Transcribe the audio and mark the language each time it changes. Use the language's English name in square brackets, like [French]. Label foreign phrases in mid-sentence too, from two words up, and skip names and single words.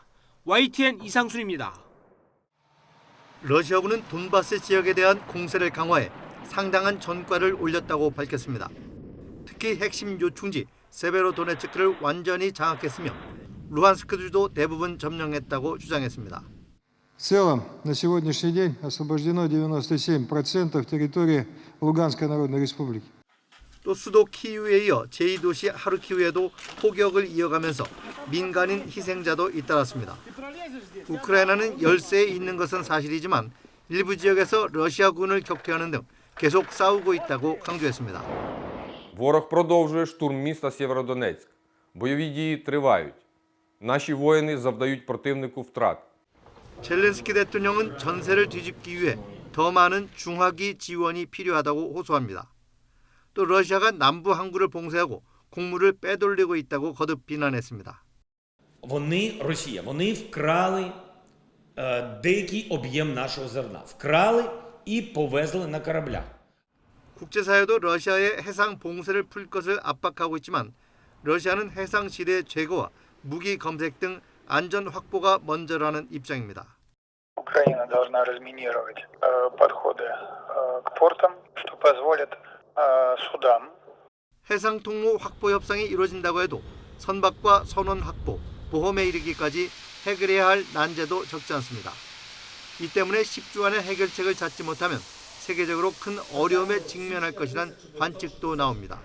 [Korean] YTN 이상순입니다. 러시아군은 돈바스 지역에 대한 공세를 강화해 상당한 전과를 올렸다고 밝혔습니다. 특히 핵심 요충지 세베로도네츠크를 완전히 장악했으며 루한스크주도 대부분 점령했다고 주장했습니다. [Russian] В целом, на сегодняшний день освобождено 97% территории Луганской Народной Республики. [Korean] 또 수도 키이우에 이어 제2도시 하르키우에도 포격을 이어가면서 민간인 희생자도 잇따랐습니다. 우크라이나는 열세에 있는 것은 사실이지만 일부 지역에서 러시아군을 격퇴하는 등 계속 싸우고 있다고 강조했습니다. [Ukrainian] Ворог продовжує штурм міста Сєвєродонецьк. Бойові дії тривають. Наші воїни завдають противнику втрат. [Korean] 젤렌스키 대통령은 전세를 뒤집기 위해 더 많은 중화기 지원이 필요하다고 호소합니다. 또 러시아가 남부 항구를 봉쇄하고 곡물을 빼돌리고 있다고 거듭 비난했습니다. [Ukrainian] Вони вкрали деякий об'єм нашого зерна. Вкрали і повезли на кораблях. [Korean] 국제사회도 러시아의 해상 봉쇄를 풀 것을 압박하고 있지만 러시아는 해상 지뢰 제거와 무기 검색 등 안전 확보가 먼저라는 입장입니다. [Russian] Украина должна разминировать подходы к портам, что позволит судам. [Korean] 해상 통로 확보 협상이 이루어진다고 해도 선박과 선원 확보, 보험에 이르기까지 해결해야 할 난제도 적지 않습니다. 이 때문에 10주 안에 해결책을 찾지 못하면 세계적으로 큰 어려움에 직면할 것이란 관측도 나옵니다.